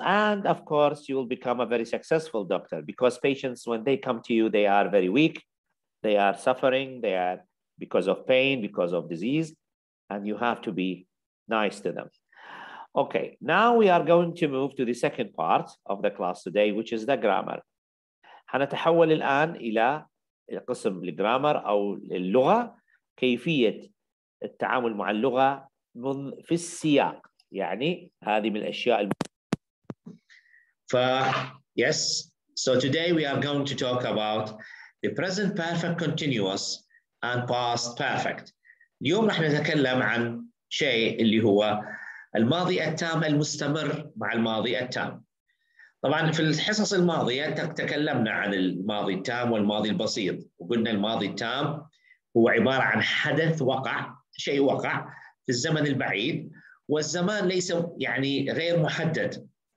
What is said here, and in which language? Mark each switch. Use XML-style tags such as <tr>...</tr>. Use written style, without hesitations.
<en>And of course, you will become a very successful doctor, because patients, when they come to you, they are very weak. They are suffering. They are because of pain, because of disease. And you have to be nice to them. Okay, now we are going to move to the second part of the class today, which is the grammar.</en> <ar>هنتحول الآن إلى قسم الجرامر أو اللغة، كيفية التعامل مع اللغة في السياق. يعني هذه من الأشياء.</ar> <en>Yes, so today we are going to talk about the present perfect continuous and past perfect.</en> <ar>اليوم راح نتكلم عن شيء اللي هو الماضي التام المستمر مع الماضي التام. طبعا في الحصص الماضية تكلمنا عن الماضي التام والماضي البسيط، وقلنا الماضي التام هو عبارة عن حدث وقع، شيء وقع في الزمن البعيد، والزمان ليس يعني غير محدد.</ar>